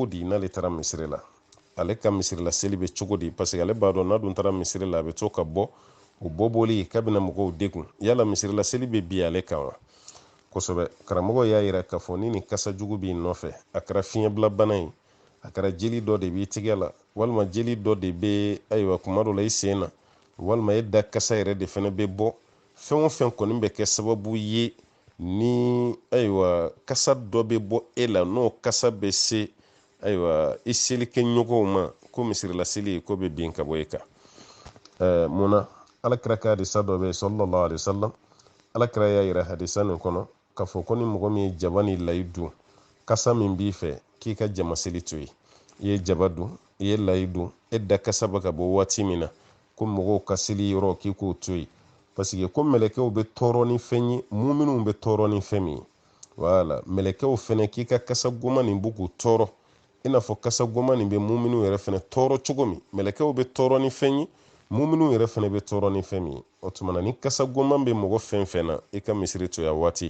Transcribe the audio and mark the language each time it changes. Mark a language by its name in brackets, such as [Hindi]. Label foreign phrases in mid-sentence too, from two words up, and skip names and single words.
[Bambara] di n'ale taara misiri la ale ka misirila seli bɛ cogo di [French] parce que [Bambara] ale b'a dɔn n'a dun taara misiri la a bɛ to ka bɔ o bɔbɔli k'a bɛna mɔgɔw degun yala misirila seli bɛ bi ale kan wa kosɛbɛ karamɔgɔ y'a yira k'a fɔ ni nin kasa jugu b'i nɔfɛ a kɛra fiɲɛ bila bana ye a kɛra jeli dɔ de b'i tigɛ la walima jeli dɔ de bɛ ayiwa kuma dɔ la i sen na walima e da kasa yɛrɛ de fana bɛ bɔ fɛn o fɛn kɔni bɛ kɛ sababu ye ni ayiwa kasa dɔ bɛ bɔ e la n'o kasa bɛ se ayiwa i selikɛ ɲɔgɔnw ma ko misirila seli ko bɛ bin ka bɔ e kan munna alakira ka hadisa dɔ bɛ [Arabic] صلى الله عليه وسلم [Bambara] alakira y'a yira hadisa nin kɔnɔ k'a fɔ ko ni mɔgɔ min ye jaba ni layi dun kasa min b'i fɛ k'i ka jama seli to yen i ye jaba dun i ye layi dun e da kasa bɛ ka bɔ waati min na ko mɔgɔw ka seli yɔrɔ k'i k'o to yen [French] parce que [Bambara] ko mɛlɛkɛw bɛ tɔɔrɔ ni fɛn ye muminunw bɛ tɔɔrɔ ni fɛn min ye voilà mɛlɛkɛw fɛnɛ k'i ka kasa goma nin b'u k'u tɔɔrɔ i n'a fɔ kasa goma nin bɛ muminunw yɛrɛ fɛnɛ tɔɔrɔ cogo min mɛlɛkɛw bɛ tɔɔrɔ ni fɛn ye muminunw yɛrɛ fɛnɛ bɛ tɔɔrɔ ni fɛn min ye o tuma na ni kasa goma bɛ mɔgɔ fɛn fɛn na i ka misiri to ya waati